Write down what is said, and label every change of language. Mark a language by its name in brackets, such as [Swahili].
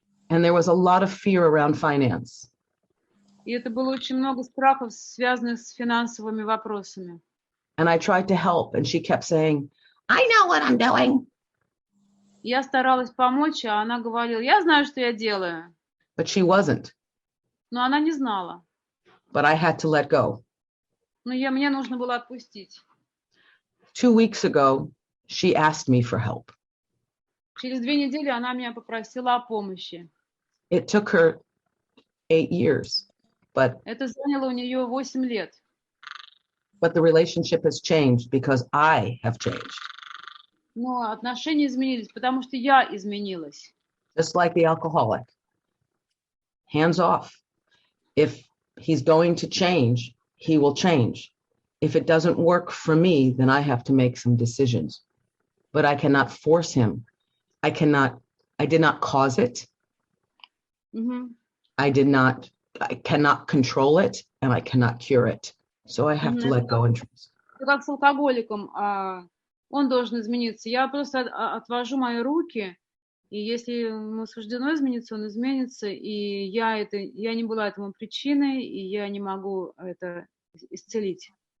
[English] And there was a lot of fear around finance. [Russian] И это было очень много страхов, связанных с финансовыми вопросами. [English] And I tried to help, and she kept saying, I know what I'm doing. [Russian] Я старалась помочь, а она говорила, я знаю, что я делаю. [English] But she wasn't. [Russian] Но она не знала. [English] But I had to let go. [Russian] Но мне нужно было отпустить. [English] 2 weeks ago, she asked me for help. [Russian] Через 2 недели она меня попросила о помощи. [English] It took her 8 years, but [Russian] Это заняло у нее 8 лет. [English] But the relationship has changed because I have changed. [Russian] Но отношения изменились, потому что я изменилась. [English] Just like the alcoholic. Hands off. If he's going to change, he will change. If it doesn't work for me, then I have to make some decisions. But I cannot force him. I did not cause it. Mm-hmm. I cannot control it, and I cannot cure it. So I have to let go and trust. [Russian] Как с алкоголиком, он должен измениться. Я просто отвожу мои руки, и если ему суждено измениться, он изменится, и я не была этому причиной, и я не могу это исцелить.